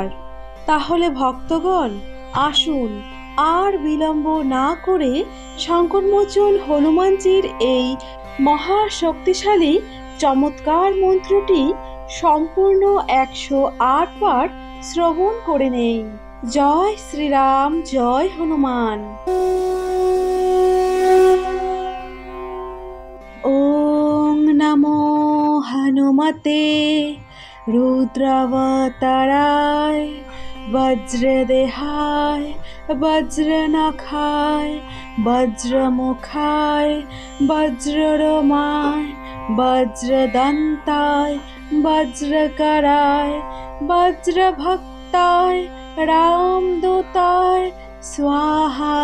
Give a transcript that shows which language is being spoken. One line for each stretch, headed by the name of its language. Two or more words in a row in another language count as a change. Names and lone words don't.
Bangla: তাহলে ভক্তগণ, আসুন আর বিলম্ব না করে সংকটমোচন হনুমানজির এই মহা শক্তিশালী চমৎকার মন্ত্রটি সম্পূর্ণ 108 বার শ্রবণ করে নেই। জয় শ্রীরাম, জয় হনুমান।
Sanskrit: ওং নমো হনুমতে রুদ্রাবতারায় বজ্রদেহায় বজ্রনখায় বজ্রমুখায় বজ্ররোমায় বজ্রদন্তায় বজ্রকরায় বজ্রভক্তায় রামদূতায় স্বাহা।